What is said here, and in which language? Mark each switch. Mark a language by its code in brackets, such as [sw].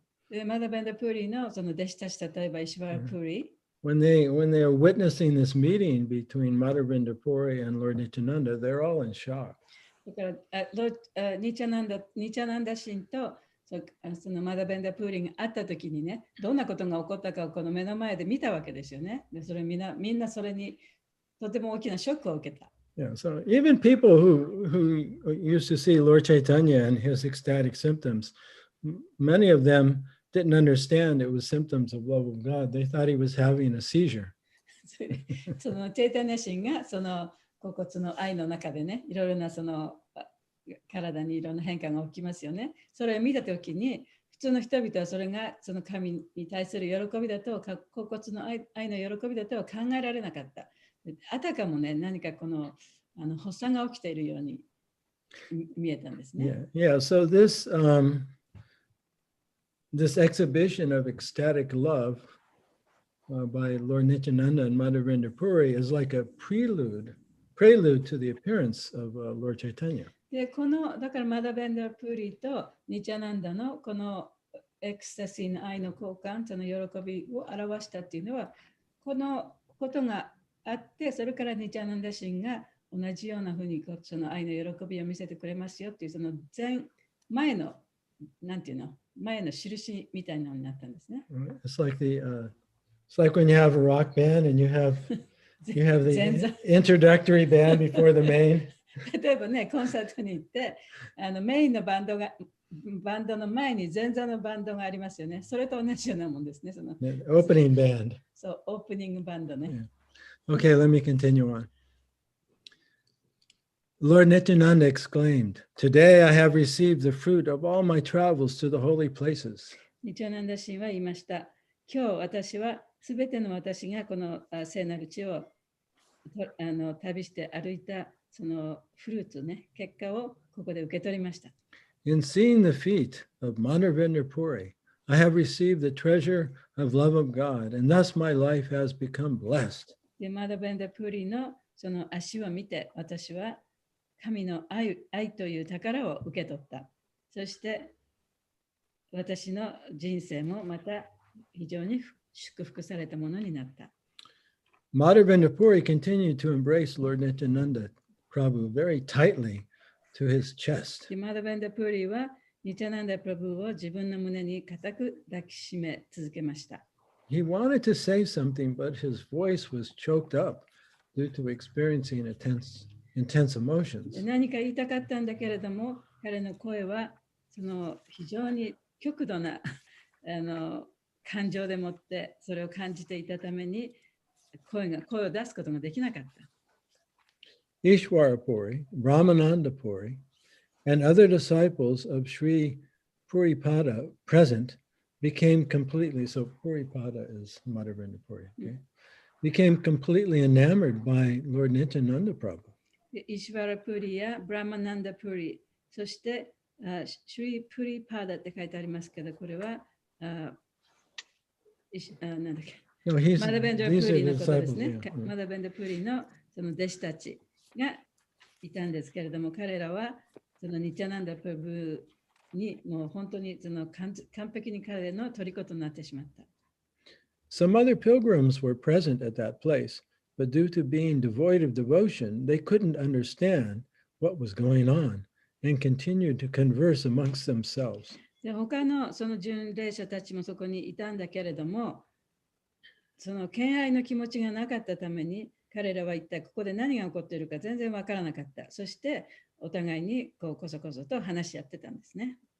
[ja] でマダベンダプリのその弟子たち、例えばイシワラプリ、 [en] When they are witnessing this meeting between Madhvendra Puri and Lord Nityananda, they're all in shock. [ja] だからニチャナンダ神とそのマダベンダプーリンが会ったときにね、どんなことが起こったかをこの目の前で見たわけですよね。でそれみんなそれにとても大きなショックを受けた。 [en] Yeah, so even people who used to see Lord Chaitanya and his ecstatic symptoms, many of them didn't understand it was symptoms of love of God. They thought he was having a seizure. [ja] そのチェイタニア神がその甲骨の愛の中でね、いろいろなその体にいろんな変化が起きますよね。それを見たときに、普通の人々はそれがその神に対する喜びだと、甲骨の愛の喜びだとは考えられなかった。あたかもね、何かこの発作が起きているように見えたんですね。 [en] Yeah, so this exhibition of ecstatic love by Lord Nityananda and Madhvendra Puri is like a prelude to the appearance of Lord Chaitanya. [ja] でだからマダベンダプリとニチャナンダのこのエクスタシーの愛の交換、その喜びを表したっていうのは、このことがあって、それからニチャナンダ神が同じようなふうにその愛の喜びを見せてくれますよっていう、その前のなんていうの、前の印みたいなのになったんですね。 [en] It's like it's like when you have a rock band and you have the introductory band before the main. [ja] 例えばね、コンサートに行ってメインのバンドの前に前座のバンドがありますよね。それと同じようなもんですね。その [en] Opening band. [ja] そう、オープニングバンドね。 [en] Okay, let me continue on. Lord Nityananda exclaimed, "Today I have received the fruit of all my travels to the holy places." [ja] ニチャナンダ神は言いました。今日私はすべての私がこの聖なる地を旅して歩いたそのフルーツね、結果をここで受け取りました。 [en] In seeing the feet of Madhvendra Puri, I have received the treasure of love of God, and thus my life has become blessed. [ja] で、マダベンダプリのその足を見て、私は神の愛という宝を受け取った。そして私の人生もまた非常に祝福されたものになった。 [en] Madhvendra Puri continued to embrace Lord Nityananda Prabhu very tightly to his chest. [ja] でマダベンダプリはニチャナンダ・プラブを自分の胸に固く抱きしめ続けました。 [en] He wanted to say something, but his voice was choked up due to experiencing intense emotions. [ja] 何か言いたかったんだけれども、彼の声はその非常に極度な感情でもってそれを感じていたために声を出すことができなかった。 [en] Ishwara Puri, Brahmananda Puri, and other disciples of Sri Puripada present became completely, so Puripada is Madhvendra Puri, okay? Became completely enamored by Lord Nityananda Prabhu. [ja] イシュバラ・プリやブラマナンダ・プリ、そしてシュリ・プリパーダって書いてありますけど、これはなんだっけ、 [en] No, [ja] マダベンダ・プ [en] these are [ja] リ [en] the [ja] のことです [en] disciples. [ja] ね。 [en] Yeah. [ja] マダベンダ・プリのその弟子たちがいたんですけれども、彼らはそのニチャナンダ・プラブにもう本当にその完璧に彼の虜となってしまった。 [en] Some other pilgrims were present at that place, but due to being devoid of devotion, they couldn't understand what was going on and continued to converse amongst themselves. [ja] で他のその巡礼者たちもそこにいたんだけれども、その敬愛の気持ちがなかったために、彼らは一体ここで何が起こっているか全然わからなかった。そしてお互いにこそこそと話し合ってたんですね。